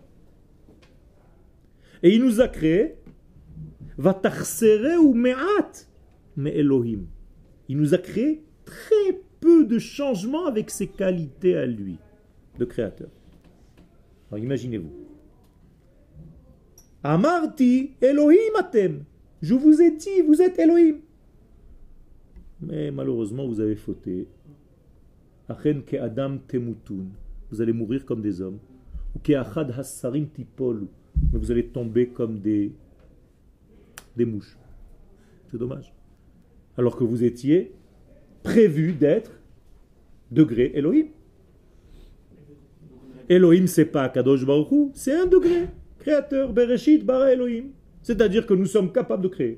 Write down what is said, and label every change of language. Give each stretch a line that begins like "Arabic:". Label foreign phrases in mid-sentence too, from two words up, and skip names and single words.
French: Et il nous a créé
Hebrew: ותחסרהו מעט מאלהים.
French: Il nous a créé très peu de changements avec ses qualités à lui, de créateur. Alors imaginez-vous.
Hebrew: אמרתי אלהים אתם.
French: Je vous ai dit, vous êtes Elohim. Mais malheureusement, vous avez fauté.
Hebrew: אכן כאדם תמותון.
French: Vous allez mourir comme des hommes.
Hebrew: וכאחד השרים תפולו.
French: Mais vous allez tomber comme des mouches. C'est dommage. Alors que vous étiez prévu d'être degré Elohim. Elohim, c'est pas
Hebrew: קדוש ברוך הוא,
French: c'est un degré. Créateur,
Hebrew: בראשית ברא אלהים.
French: C'est-à-dire que nous sommes capables de créer.